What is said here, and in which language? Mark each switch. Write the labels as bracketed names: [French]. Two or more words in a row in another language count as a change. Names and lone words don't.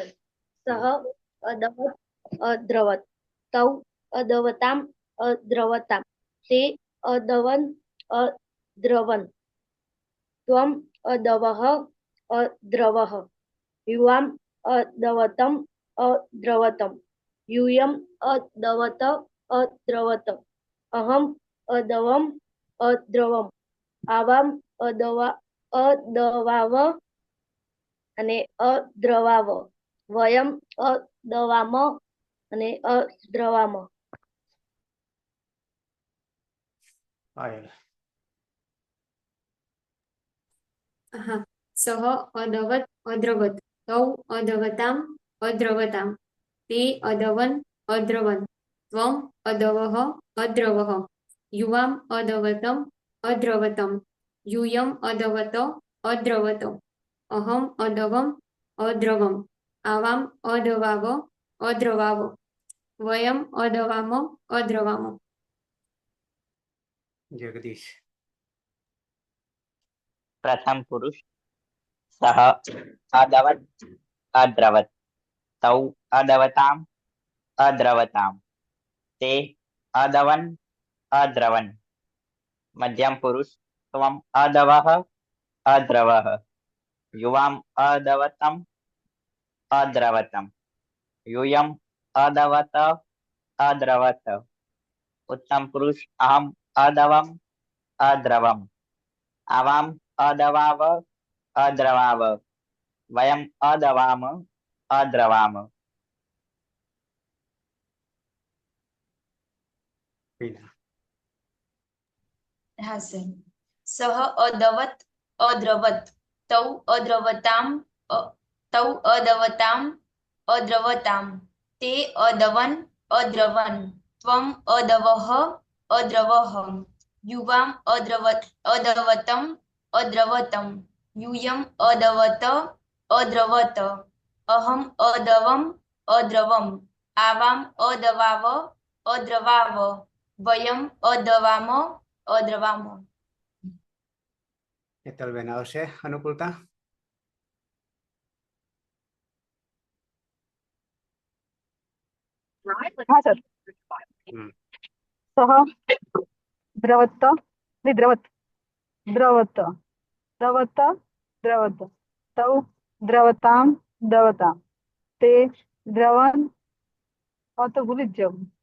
[Sanskrit] સહ અદવત અદ્રવત તૌ અદવતામ અદ્રવતામ તે અદવન અદ્રવન ત્વમ અદવઃ અદ્રવઃ યુવામ અદવતમ अद्रवतम यूयम अदवत अद्रवत अहम अदवम अद्रवम आवाम अदवाव અને અદ્રવાવ વયમ અદવામ અને અદ્રવામ [Gujarati] પાયલ. હા. [Sanskrit] સહ અદવત અદ્રવત તૌ અદવતામ અદ્રવતામ તે અદવન અદ્રવન ત્વમ અદવહ અદ્રવહ યુવામ અદવતમ અદ્રવતમ यूयम अदवत अद्रवत अहम अदवम अद्रवम आवाम अदवाव अद्रवाव वयम अदवाम अद्रवाम. જગદીશ. પ્રથમ પુરુષ સહ અદવત અદ્રવત તૌ અદવતામ અદ્રવતામ તે અદવન અદ્રવન મધ્યમ પુરુષ ત્વમ અદવહ અદ્રવહ યુવામ અદવતમ અદ્રવતમ यूयम अदवत अद्रवत उत्तम पुरुष अहम अदवम अद्रवम आवाम अदवाव अद्रवाव वयम अदवाम अद्रवाम. વીના. [Gujarati] હા સર. [Sanskrit] સહ અદવત અદ્રવત તૌ અદ્રવતામ તૌ અદવતામ અદ્રવતામ તે અદવન અદ્રવન ત્વમ અદવહ અદ્રવહ યુવામ અદવતમ અદ્રવતમ यूयम अदवत अद्रवत अहम अदवम अद्रवम आवाम अदवाव अद्रवाव वयम अदवाम अद्रवाम. [Gujarati] હેતલબેન આવશે અનુકૂળતા. હા સર. હમ. [Sanskrit] સહ દ્રવત દ્રવત દ્રવત દ્રવત દ્રવત તૌ દ્રવતામ દ્રવતામ તે દ્રવન [Gujarati] તો ભૂલી જ જાઉં.